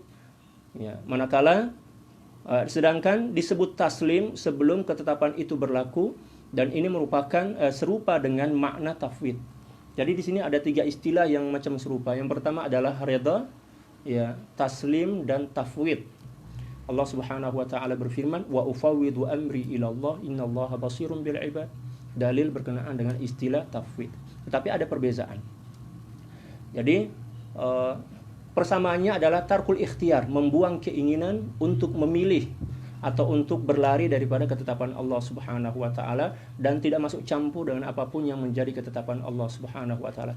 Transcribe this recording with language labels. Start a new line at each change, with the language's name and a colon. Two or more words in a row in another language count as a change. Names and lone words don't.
Malay: Ya, manakala sedangkan disebut taslim sebelum ketetapan itu berlaku, dan ini merupakan serupa dengan makna tafwid. Jadi di sini ada 3 istilah yang macam serupa. Yang pertama adalah ridha, ya, taslim dan tafwid. Allah
Arabic: سبحانه وتعالى
Malay: berfirman,
Arabic: "وأفوض أمري إلى الله إن الله بصير بالعباد."
Malay: Dalil berkenaan dengan istilah tafwid. Tetapi ada perbedaan. Jadi persamaannya adalah
Arabic: ترك الاختيار,
Malay: membuang keinginan untuk memilih atau untuk berlari daripada ketetapan Allah
Arabic: سبحانه وتعالى
Malay: dan tidak masuk campur dengan apapun yang menjadi ketetapan Allah
Arabic: سبحانه وتعالى.